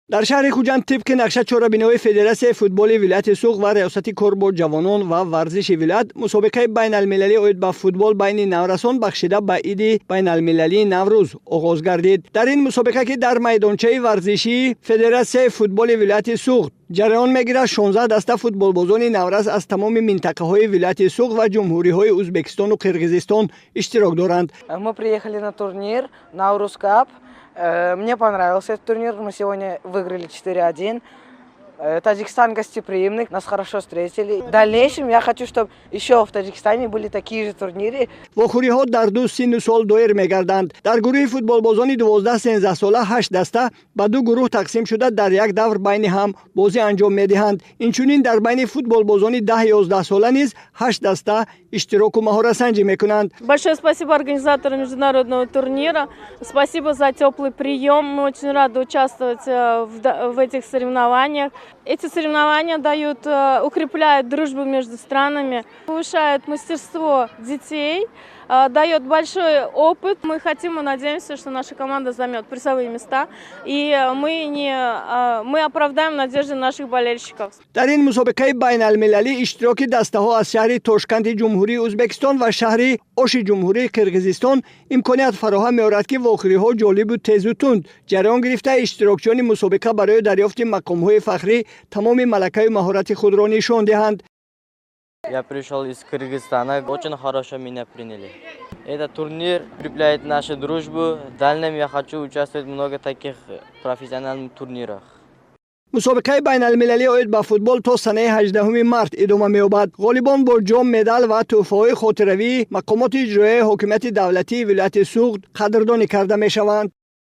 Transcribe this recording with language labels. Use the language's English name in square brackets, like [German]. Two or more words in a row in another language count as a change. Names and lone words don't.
[Tajik] дар шаҳри Хуҷанд тибқи нақша чорабинои Федератсияи футболи вилояти Суғд ва риёсати кор бо ҷавонон ва варзиши вилоят мусобиқаи байналмилалӣ оид ба футбол байни наврасон бахшида ба иди байналмилалии Наврӯз оғоз гардид. Дар ин мусобиқа ки дар майдончаи варзишии Федератсияи футболи вилояти Суғд ҷараён мегирад, 16 даста футболбозони навраз аз тамоми минтақаҳои вилояти Суғд ва ҷумҳуриҳои Узбекистону Қирғизистон иштирок доранд. [Russian] Мы приехали на турнир Наурус Кап. Мне понравился этот турнир. Мы сегодня выиграли 4-1. Таджикистан гостеприимный, нас хорошо встретили. В дальнейшем я хочу, чтобы еще в Таджикистане были такие же турниры. [Tajik] вохӯриҳо дар ду синну сол доир мегарданд. Дар гурӯҳи футболбозони 12-13 сола 8 даста ба ду гурӯҳ тақсим шуда дар як давр байни ҳам бозӣ анҷом медиҳанд. Инчунин дар байни футболбозони 10-11 сола низ 8 даста иштироку маҳоратсанҷӣ мекунанд. [Russian] Большое спасибо организаторам международного турнира. Спасибо за теплый прием. Мы очень рады участвовать в этих соревнованиях. Эти соревнования укрепляют дружбу между странами, повышают мастерство детей, дает большой опыт. Мы хотим и надеемся, что наша команда займет призовые места, и мы оправдаем надежды наших болельщиков. [Tajik] дар ин мусобиқаи байналмилалӣ иштироки дастаҳо аз шаҳри Тошканти ҷумҳурии Узбекистон ва шаҳри Оши ҷумҳурии Қирғизистон имконият фароҳам меорад ки вохӯриҳо ҷолибу тезу тунд ҷараён гирифта иштирокчиёни мусобиқа барои дарёфти мақомҳои фахрӣ тамоми малакаю маҳорати худро нишон диҳанд. [Russian] Я пришел из Кыргызстана, очень хорошо меня приняли. Этот турнир укрепляет нашу дружбу. В дальнейшем я хочу участвовать в много таких профессиональных турнирах. [Tajik] мусобиқаи байналмилалӣ оид ба футбол то санаи 18 март идома меёбад. ғолибон бо ҷом, медал ва тӯҳфаҳои хотиравии мақомоти иҷроияи ҳокимияти давлатии вилояти Суғд қадрдонӣ карда мешаванд.